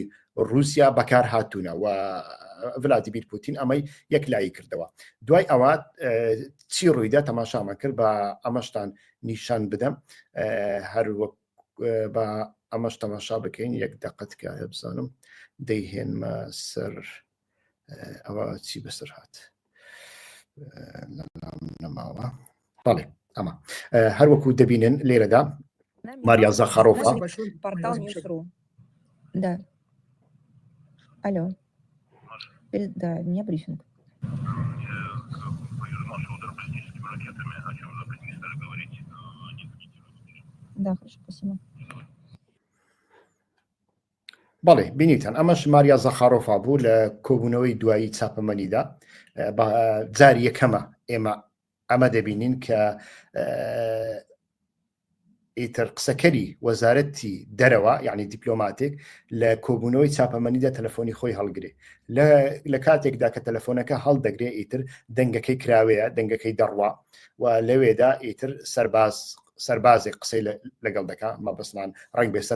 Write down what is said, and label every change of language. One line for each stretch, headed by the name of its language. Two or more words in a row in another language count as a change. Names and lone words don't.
Central Kurdish: رووسیا بەکار هاتوونە و ڤلادیمیر پوتین ئەمەی یەکلایی کردەوە دوای ئەوە چی ڕوویدا تەماشامان کرد بە ئەمەشتان نیشان بدەم هەروەک بە ئەمەش تەماشا بکەین یەک دەقەت کە بزانم دەیهێنمە سەر ئەوە چی بەسەر هات نەماوە بەڵێ ئەمە هەروەکو دەبینن لێرەدا ماریا زاخارۆفا
Russian: Алло. Да, у меня брифинг. Да, хорошо, спасибо.
Central Kurdish: بەڵێ بینیتان ئەمەش ماریا زەخارۆفا بوو لە کۆبوونەوەی دوایی چاپەمەنیدا جاری یەکەمە ئێمە ئەمە دەبینین کە ئیتر قسەکەری وەزارەتی دەرەوە یعنی دیپلۆماتێک لە کۆبوونەوەی چاپەمەنیدا تەلەفۆنی خۆی هەڵگرێ لە کاتێکدا کە تەلەفۆنەکە هەڵدەگرێ ئیتر دەنگەکەی کراوەیە دەنگەکەی دەڕوا و لەوێدا ئیتر سەربازێک قسەی لەگەڵ دەکا مەبەستمان ڕنگ بێ